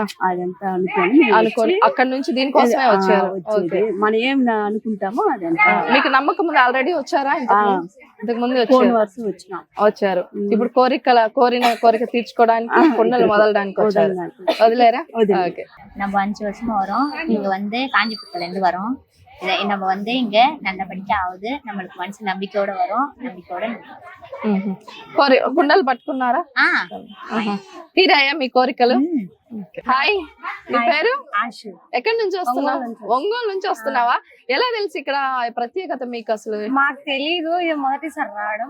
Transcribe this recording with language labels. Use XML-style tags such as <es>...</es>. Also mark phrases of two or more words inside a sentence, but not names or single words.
<te>అదంతా అనుకోని అనుకోని అక్కడ నుంచి దీనికోసమే వచ్చారు. వచ్చేది. మనం ఏం అనుకుంటామో అదంతా. మీకు నమ్మకం ఉంది? ఆల్రెడీ వచ్చారా? ఇంతకు ముందు ఫోన్ వచ్చారు? వరుస వచ్చినాం. వచ్చారు. ఇప్పుడు కోరిన కోరిక తీర్చుకోవడానికి కుండలు వదలడానికి వచ్చారు. వదిలేరా? ఓకే.</te> <ta>நம்ம 5 வருஷமா வரோம். இங்க வந்து காஞ்சிபுரத்துல இருந்து வரோம். நம்ம வந்து இங்க நல்லபடியா ஆகுது. நம்மளுக்கு மனசு நம்பிக்கையோட வரோம். நம்பிக்கையோட</ta> <te>కుండలు పట్టుకున్నారా? తీరాయా మీ కోరికలు? హాయ్, మీ పేరు? ஆஷு. ఎక్కడి నుంచి వస్తున్నావు? ఒంగోలు నుంచి వస్తున్నావా? ఎలా తెలుసు ఇక్కడ ప్రత్యేకత మీకు అసలు? మాకు తెలీదు, ఇది మొదటిసారి రావడం.</te>